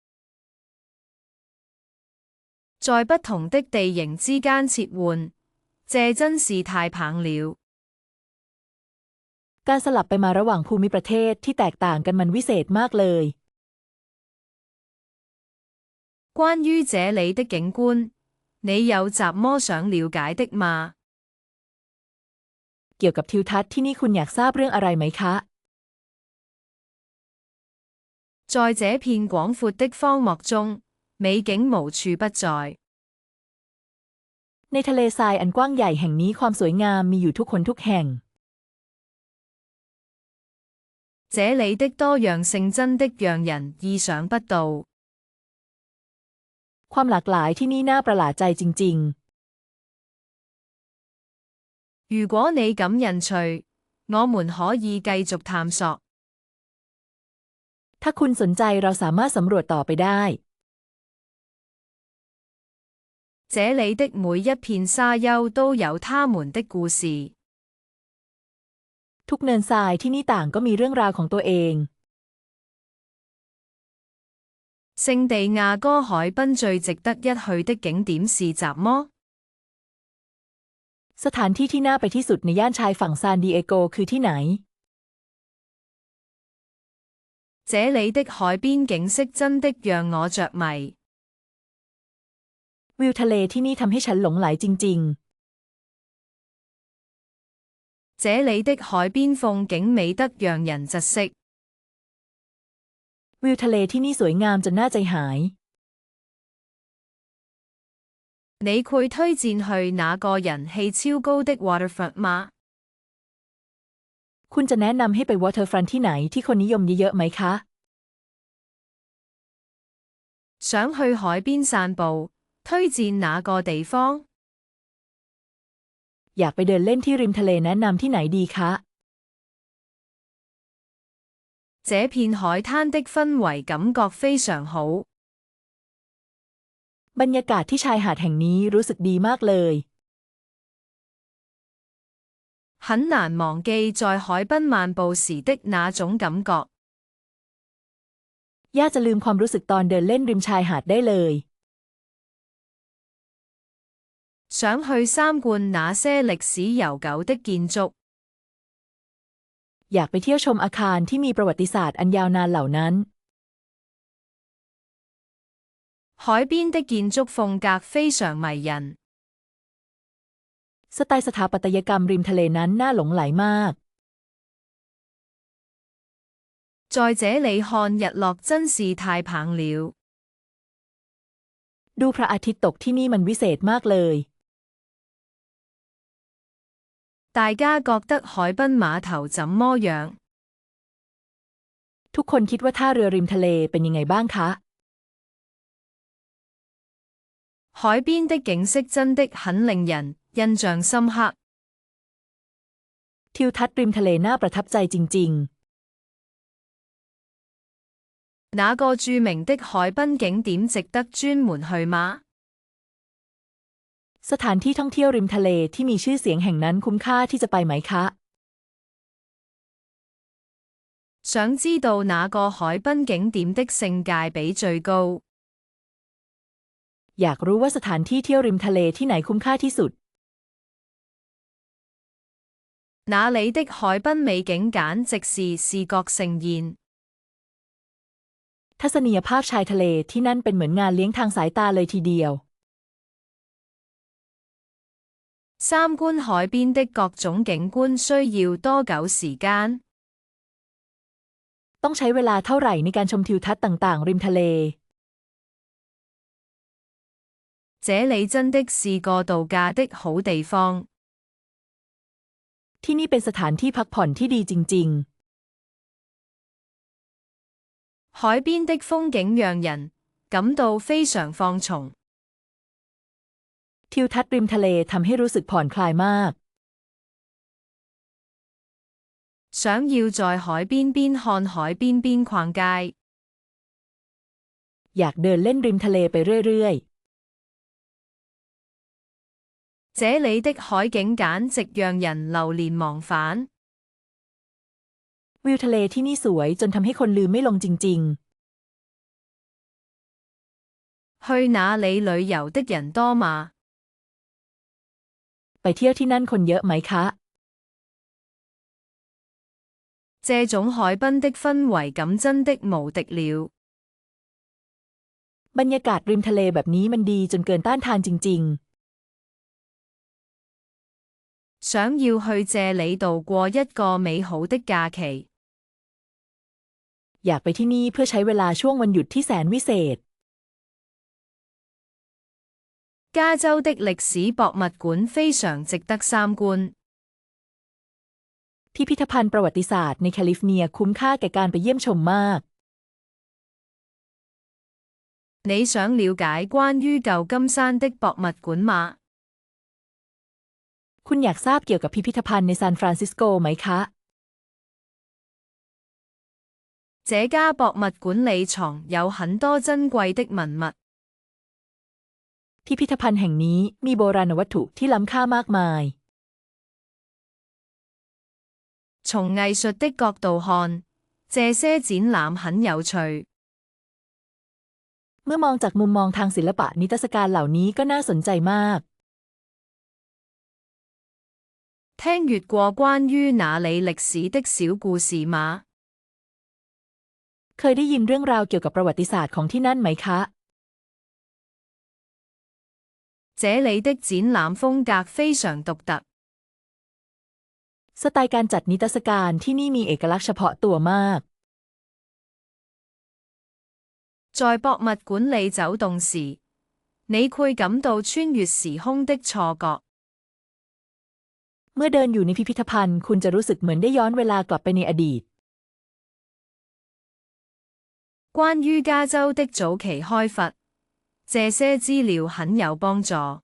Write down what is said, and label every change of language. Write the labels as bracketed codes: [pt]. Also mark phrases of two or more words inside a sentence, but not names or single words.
[zh] 在不同的地形之間切換，這真是太棒了。 [th] การสลับไปมาระหว่างภูมิประเทศที่แตกต่างกันมันวิเศษมากเลย [zh] 關於這裏的景觀，你有什麼想了解的嗎？ [th] เกี่ยวกับทิวทัศน์ที่นี่คุณอยากทราบเรื่องอะไรไหมคะ [zh] 在這片廣闊的荒漠中，美景無處不在。 [th] ในทะเลทรายอันกว้างใหญ่แห่งนี้ความสวยงามมีอยู่ทุกคนทุกแห่ง [zh] 這裏的多樣性真的讓人意想不到。 [th] ความหลากหลายที่นี่น่าประหลาดใจจริง [zh] 如果你感興趣，我們可以繼續探索。 [th] ถ้าคุณสนใจเราสามารถสำรวจต่อไปได้ [zh] 這裏的每一片沙丘都有他們的故事。 [th] ทุกเนินทรายที่นี่ต่างก็มีเรื่องราวของตัวเอง [zh] 聖地亞哥海濱最值得一去的景點是什麼？ [th] สถานที่ที่น่าไปที่สุดในย่านชายฝั่งซานดิเอโกคือที่ไหน [zh] 這裏的海邊景色真的讓我着迷。 [th] วิวทะเลที่นี่ทำให้ฉันหลงไหลจริง [zh] 這裏的海邊風景美得讓人窒息。 [th] วิวทะเลที่นี่สวยงามจนน่าใจหาย [zh] 你會推薦去那個人氣超高的 waterfront 嗎？ [th] คุณจะแนะนำให้ไปวอเตอร์ฟรอนท์ที่ไหนที่คนนิยมเยอะๆไหมคะ [zh] 想去海邊散步，推薦哪個地方？ [th] อยากไปเดินเล่นที่ริมทะเลแนะนำที่ไหนดีคะ [zh] 這片海灘的氛圍感覺非常好。 [th] บรรยากาศที่ชายหาดแห่งนี้รู้สึกดีมากเลย [zh] 很難忘記在海濱漫步時的那種感覺。 [th] ยากจะลืมความรู้สึกตอนเดินเล่นริมชายหาดได้เลย [zh] 想去參觀那些歷史悠久的建築。 [th] อยากไปเที่ยวชมอาคารที่มีประวัติศาสตร์อันยาวนานเหล่านั้น [zh] 海邊的建築風格非常迷人。 [th] สไตล์สถาปัตยกรรมริมทะเลนั้นน่าหลงใหลมาก [zh] 在這裡看日落真是太棒了。 [th] ดูพระอาทิตย์ตกที่นี่มันวิเศษมากเลย [zh] 大家覺得海濱碼頭怎麼樣？ [th] ทุกคนคิดว่าท่าเรือริมทะเลเป็นยังไงบ้างคะ [zh] 海邊的景色真的很令人印象深刻。 [th] ทิวทัศน์ริมทะเลน่าประทับใจจริง [zh] 哪個著名的海濱景點值得專門去嗎？ [th] ๆ สถานที่ท่องเที่ยวริมทะเลที่มีชื่อเสียงแห่งนั้นคุ้มค่าที่จะไปไหมคะ [zh] 想知道哪個海濱景點的性價比最高？ [th] อยากรู้ว่าสถานที่เที่ยวริมทะเลที่ไหนคุ้มค่าที่สุด [zh] 那裡的海濱美景簡直是視覺盛宴。 [th] ทัศนียภาพชายทะเลที่นั่นเป็นเหมือนงานเลี้ยงทางสายตาเลยทีเดียว [zh] 參觀海邊的各種景觀需要多久時間？ [th] ต้องใช้เวลาเท่าไหร่ในการชมทิวทัศน์ต่างๆริมทะเล [zh] 這裡真的是個度假的好地方。 [th] ที่นี่เป็นสถานที่พักผ่อนที่ดีจริง [zh] 海邊的風景讓人感到非常放鬆。 [th] ๆ ทิวทัศน์ริมทะเลทำให้รู้สึกผ่อนคลายมาก [zh] 想要在海邊邊看海邊邊逛街。 [th] อยากเดินเล่นริมทะเลไปเรื่อย [zh] 這裡的海景簡直讓人流連忘返。 [th] ๆ วิวทะเลที่นี่สวยจนทำให้คนลืมไม่ลงจริง [zh] 去那裡旅遊的人多嗎？ [th] ๆ ไปเที่ยวที่นั่นคนเยอะไหมคะ [zh] 這種海濱的氛圍感真的無敵了。 [th] บรรยากาศริมทะเลแบบนี้มันดีจนเกินต้านทานจริง [zh] 想要去這裡度過一個美好的假期。 [th] ๆ อยากไปที่นี่เพื่อใช้เวลาช่วงวันหยุดที่แสนวิเศษ [zh] 加州的歷史博物館非常值得參觀。 [th] พิพิธภัณฑ์ประวัติศาสตร์ในแคลิฟอร์เนียคุ้มค่าแก่การไปเยี่ยมชมมาก [zh] 你想了解關於舊金山的博物館嗎？ [th] คุณอยากทราบเกี่ยวกับพิพิธภัณฑ์ในซานฟรานซิสโกไหมคะ [zh] 這家博物館裡藏有很多珍貴的文物。 [th] พิพิธภัณฑ์แห่งนี้มีโบราณวัตถุที่ล้ำค่ามากมาย [zh] 從藝術的角度看，這些展覽很有趣。 [th] เมื่อมองจากมุมมองทางศิลปะนิทรรศการเหล่านี้ก็น่าสนใจมาก [zh] 聽閱過關於那裡歷史的小故事嗎？ [th] เคยได้ยินเรื่องราวเกี่ยวกับประวัติศาสตร์ของที่นั่นไหมคะ [zh] 這裡的展覽風格非常獨特。 [th] สไตล์การจัดนิทรรศการที่นี่มีเอกลักษณ์เฉพาะตัวมาก [zh] 在博物館裡走動時，你會感到穿越時空的錯覺。 [th] เมื่อเดินอยู่ในพิพิธภัณฑ์คุณจะรู้สึกเหมือนได้ย้อนเวลากลับไปในอดีต [zh] 關於加州的早期開發， 這些資料很有幫助。